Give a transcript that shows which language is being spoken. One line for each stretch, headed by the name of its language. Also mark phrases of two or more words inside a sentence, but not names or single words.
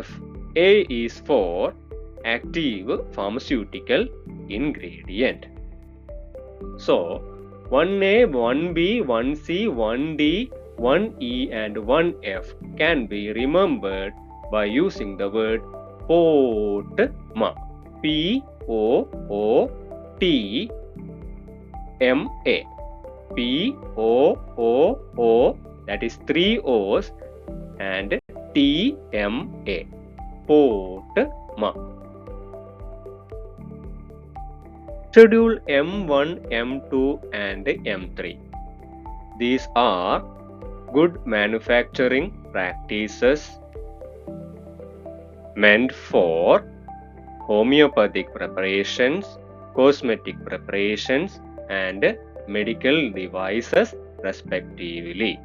English: A is for active pharmaceutical ingredient. So, 1A, 1B, 1C, 1D, 1E and 1F can be remembered by using the word POTMA. P-O-O-T-M-A. P-O-O-O, that is 3 O's, and T-M-A. POTMA. Schedule M1, M2 and M3. These are good manufacturing practices meant for homeopathic preparations, cosmetic preparations and medical devices respectively.